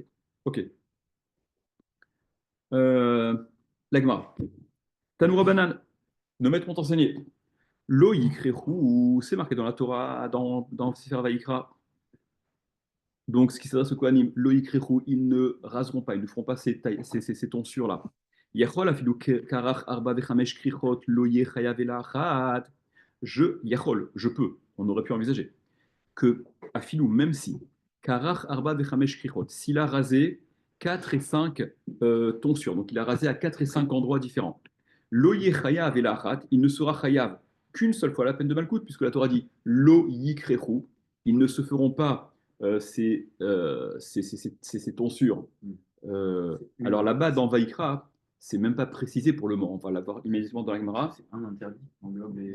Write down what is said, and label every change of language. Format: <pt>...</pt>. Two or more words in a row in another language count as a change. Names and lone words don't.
<fr>Ok. L'agma.</fr> <he>תנו רבנן,</he> <fr>nos maîtres m'ont enseigné.</fr> <he>לא יקרחו,</he> <fr>c'est marqué dans la Torah, dans Sefer Vayikra. Donc, ce qui s'adresse au Kohanim,</fr> <he>לא יקרחו,</he> <fr>ils ne raseront pas, ils ne feront pas ces tonsures-là.</fr> <he>יכול אפילו קרח ארבע וחמש קרחות לא יתחייב אלא אחת.</he> <fr>Je peux, on aurait pu envisager, que afilou, même si,</fr> <he>קרח ארבע וחמש קרחות,</he> <fr>s'il a rasé 4 et 5 tonsures, donc il a rasé à 4 et 5 endroits différents.</fr> <he>לא יתחייב אלא אחת,</he> <fr>il ne sera chayav qu'une seule fois la peine de malkout, puisque la Torah dit</fr> <he>לא יקרחו,</he> <fr>ils ne se feront pas ces tonsures. Alors là-bas, dans Vaïkra, c'est même pas précisé pour le moment. On va l'avoir immédiatement dans la Gemara. C'est un interdit qui englobe les...</fr>